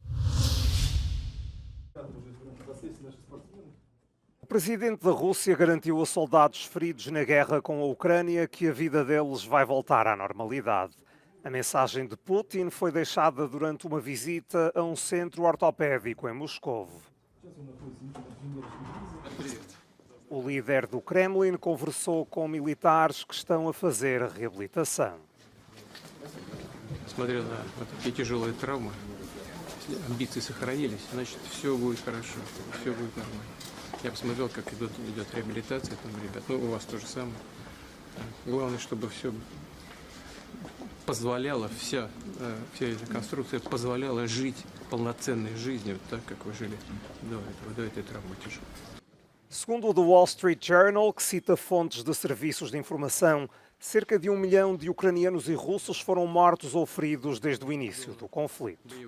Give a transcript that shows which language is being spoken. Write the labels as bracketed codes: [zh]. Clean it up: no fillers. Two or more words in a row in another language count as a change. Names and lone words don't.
[pt] O presidente da Rússia garantiu a soldados feridos na guerra com a Ucrânia que a vida deles vai voltar à normalidade. A mensagem de Putin foi deixada durante uma visita a um centro ortopédico em Moscovo. O líder do Kremlin conversou com militares que estão a fazer a reabilitação. [ru] Смотря на такие тяжелые травмы, амбиции сохранились, значит, все будет хорошо, все будет нормально. Я посмотрел, как идет реабилитация там, ребят. Ну, у вас то же самое. Главное, чтобы все позволяла, вся эта конструкция позволяла жить полноценной жизнью, так как вы жили до этой травмы тяжелой. [pt] Segundo o The Wall Street Journal, que cita fontes de serviços de informação, cerca de 1 milhão de ucranianos e russos foram mortos ou feridos desde o início do conflito.